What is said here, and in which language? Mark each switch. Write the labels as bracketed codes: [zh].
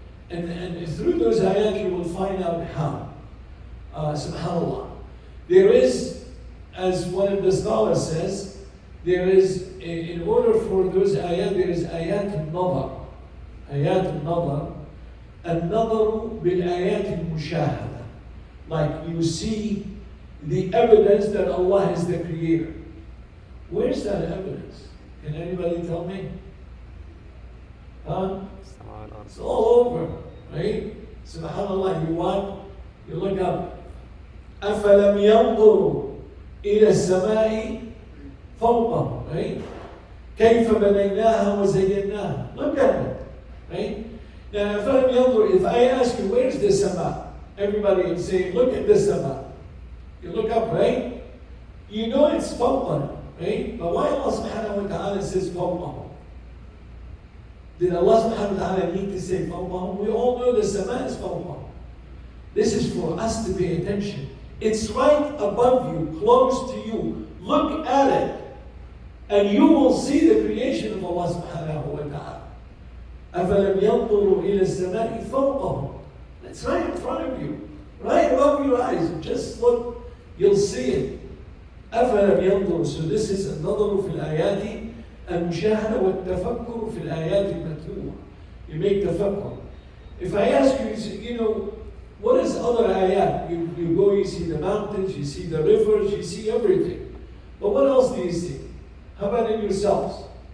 [en] And through those ayat you will find out how. Subhanallah. There is, as one of the scholars says, there is, in order for those ayat, there is ayat al-nadar. Ayat al-nadar. [ar] النظر بالآيات المشاهدة. [en] Like you see the evidence that Allah is the creator. Where's that evidence? Can anybody tell me? Huh? It's all over, right? Subhanallah, you look up. [ar] أَفَلَمْ يَنْظُرُوا إِلَى السَّمَاءِ فَوْقَهُم, [en] right? [ar] كَيْفَ بَنَيْنَاهَا وَزَيَّنَّاهَا. [en] Look at it, right? Now, [ar] أَفَلَمْ يَنْظُرُوا, [en] if I ask you, where's the sama? Everybody would say, look at the sama. You look up, right? You know it's [ar] فَوْقَهُم, [en] right? But why Allah subhanahu wa ta'ala says [ar] فَوْقَهُم? [en] Did Allah subhanahu wa ta'ala need to say فَوْقَهُم? We all know the sama is [ar] فَوْقَهُم. [en] This is for us to pay attention. It's right above you, close to you. Look at it, and you will see the creation of Allah subhanahu wa ta'ala. [ar] أَفَلَمْ يَنْظُرُوا إِلَى السَّمَاءِ فَوْقَهُم. [en] It's right in front of you, right above your eyes. Just look, you'll see it. [ar] أَفَلَمْ يَنْظُرُوا. [en] So this is [ar] النظر في الآيات المشاهدة والتفكر في الآيات المتلوة. [en] You make tafakkur. If I ask you, you know, what is other ayat? You go, you see the mountains, you see the rivers, you see everything. But what else do you see? How about in yourselves?